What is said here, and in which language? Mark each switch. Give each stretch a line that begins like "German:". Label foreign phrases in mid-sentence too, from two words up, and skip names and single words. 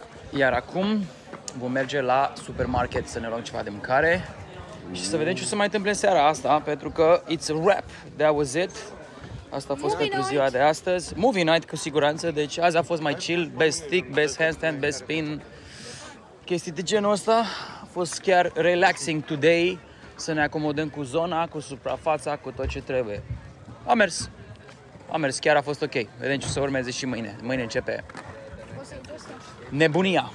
Romanian: Iar acum vom merge la supermarket să ne luăm ceva de mâncare și să vedem ce o să mai întâmple în seara asta, pentru că
English: it's a wrap. That was it.
Romanian: Asta a fost pentru ziua de astăzi.
English: Movie night
Romanian: cu siguranță, deci azi a fost mai chill,
English: best stick, best handstand, best spin.
Romanian: Chestii de genul ăsta. A fost chiar
English: relaxing today,
Romanian: să ne acomodăm cu zona, cu suprafața, cu tot ce trebuie. A mers, chiar a fost ok. Vedem ce o să urmeze și mâine. Mâine începe nebunia.